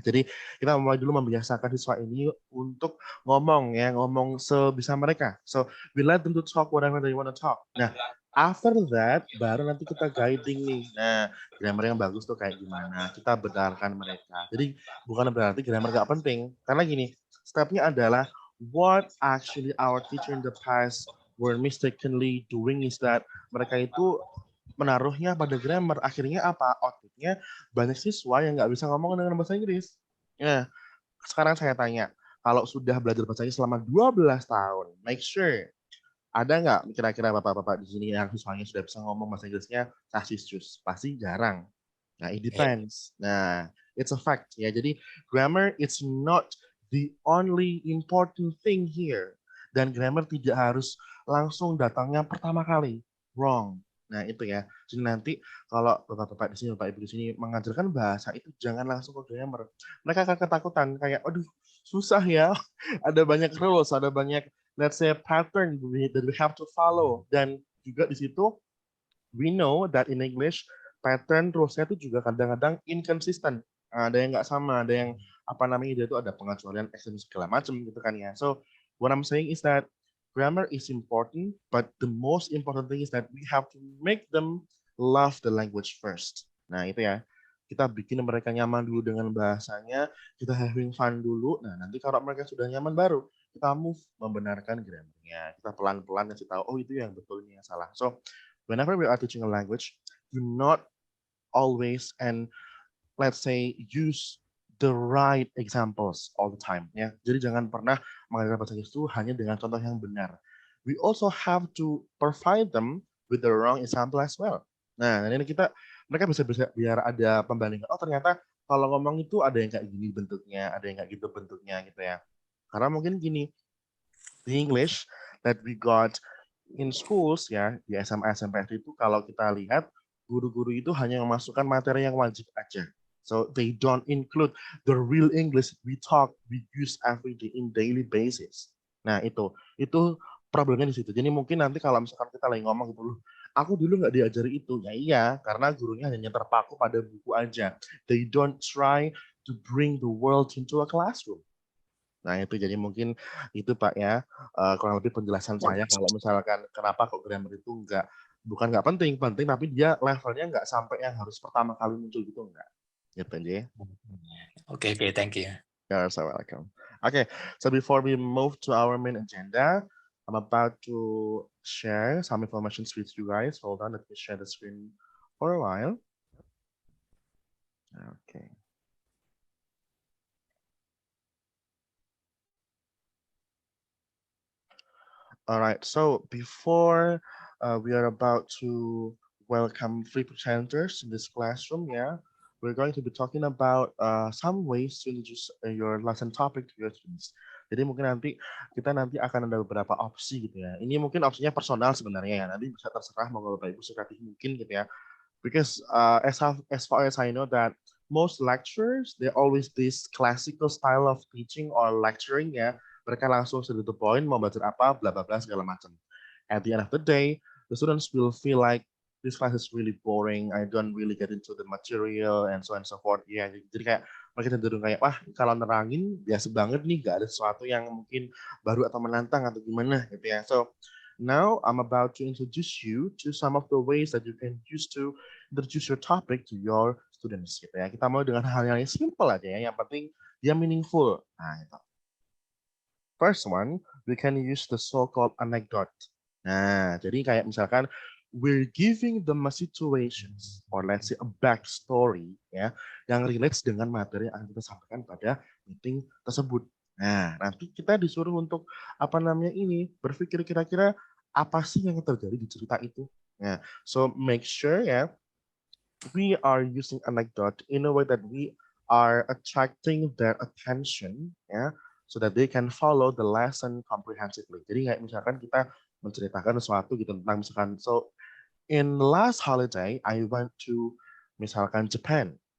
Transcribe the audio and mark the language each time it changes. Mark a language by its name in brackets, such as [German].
[Indonesian] Jadi kita mulai dulu membiasakan siswa ini untuk ngomong sebisa mereka. [English] So we let them to talk whatever they want to talk. [Indonesian] Nah, [English] after that [Indonesian] baru nanti kita guiding nih. Nah, grammar yang bagus tuh kayak gimana? Kita benarkan mereka. Jadi bukan berarti grammar gak penting. Karena gini, stepnya adalah [English] what actually our teacher in the past were mistakenly doing is that [Indonesian] mereka itu menaruhnya pada grammar. Akhirnya apa? Outputnya banyak siswa yang nggak bisa ngomong dengan bahasa Inggris. Nah, sekarang saya tanya, kalau sudah belajar bahasa Inggris selama 12 tahun, [English] make sure [Indonesian] ada nggak kira-kira bapak-bapak di sini yang siswanya sudah bisa ngomong bahasa Inggrisnya sasis-cus? Pasti jarang. Nah, [English] it depends. [Indonesian] Nah, [English] it's a fact [Indonesian] ya. [English] Jadi grammar it's not the only important thing here. [Indonesian] Dan grammar tidak harus langsung datangnya pertama kali. [English] Wrong. [Indonesian] Nah, itu ya. Jadi nanti kalau bapak-bapak di sini, bapak ibu di sini mengajarkan bahasa itu jangan langsung ke grammar. Mereka akan ketakutan kayak, aduh, susah ya. Ada banyak rules, ada banyak [English] let's say pattern that we have to follow. [Indonesian] Dan juga di situ [English] we know that in English pattern [Indonesian] rules-nya itu juga kadang-kadang inconsistent. Ada yang nggak sama, ada yang dia itu ada pengecualian ekstensi segala macam gitu kan ya. [English] So what I'm saying is that grammar is important, but the most important thing is that we have to make them love the language first. [Indonesian] Nah, itu ya. Kita bikin mereka nyaman dulu dengan bahasanya, kita [English] having fun [Indonesian] dulu. Nah, nanti kalau mereka sudah nyaman baru, kita move membenarkan grammarnya. Kita pelan-pelan kasih tahu, oh itu yang betul, ini yang salah. [English] So, whenever we are teaching a language, do not always and let's say use the right examples all the time ya. [Indonesian] Jadi jangan pernah mengajarkan bahasa Inggris itu hanya dengan contoh yang benar. [English] We also have to provide them with the wrong example as well. [Indonesian] Nah, ini mereka bisa biar ada pembandingan. Oh, ternyata kalau ngomong itu ada yang kayak gini bentuknya, ada yang kayak gitu bentuknya gitu ya. Karena mungkin gini, [English] the English that we got in schools [Indonesian] ya, di SMA SMP itu kalau kita lihat guru-guru itu hanya memasukkan materi yang wajib aja. [English] So they don't include the real English we talk, we use every day in daily basis. [Indonesian] Nah itu problemnya di situ. Jadi mungkin nanti kalau misalkan kita lagi ngomong gitu loh, aku dulu nggak diajari itu. Ya iya, karena gurunya hanya terpaku pada buku aja. [English] They don't try to bring the world into a classroom. [Indonesian] Nah itu jadi mungkin itu Pak ya, kurang lebih penjelasan saya kalau misalkan kenapa kok grammar itu bukan nggak penting, tapi dia levelnya nggak sampai yang harus pertama kali muncul gitu enggak. Gitu aja. [English] Okay, thank you. You're so welcome. Okay, so before we move to our main agenda, I'm about to share some information with you guys. Hold on, let me share the screen for a while. Okay. All right, so before we are about to welcome 3 presenters in this classroom, yeah, we're going to be talking about some ways to introduce your lesson topic to your students. [Indonesian] Jadi mungkin kita akan ada beberapa opsi gitu ya. Ini mungkin opsinya personal sebenarnya ya. Nanti bisa terserah mau Bapak Ibu sekreatif mungkin gitu ya. [English] Because as far as I know that most lecturers they always this classical style of teaching or lecturing ya. [Indonesian] Mereka langsung [English] to the point [Indonesian] mau belajar apa, bla bla bla segala macam. [English] At the end of the day, the students will feel like this class is really boring. I don't really get into the material and so on and so forth. [Indonesian] Ya, jadi kayak mereka cenderung kayak wah kalau nerangin biasa banget nih, gak ada sesuatu yang mungkin baru atau menantang atau gimana gitu ya. [English] So now I'm about to introduce you to some of the ways that you can use to introduce your topic to your students [Indonesian] gitu ya. Kita mau dengan hal yang simple aja ya. Yang penting dia [English] meaningful. Nah, itu. First one, we can use the so-called anecdote. [Indonesian] Nah, jadi kayak misalkan [English] we're giving them a situations or let's say a backstory [Indonesian] ya yang relates dengan materi yang akan kita sampaikan pada meeting tersebut. Nah, nanti kita disuruh untuk berpikir kira-kira apa sih yang terjadi di cerita itu. [English] Nah, so make sure ya we are using anecdote in a way that we are attracting their attention ya so that they can follow the lesson comprehensively. [Indonesian] Jadi kayak misalkan kita menceritakan sesuatu gitu tentang misalkan [English] so in last holiday I went to [Indonesian] misalkan Japan.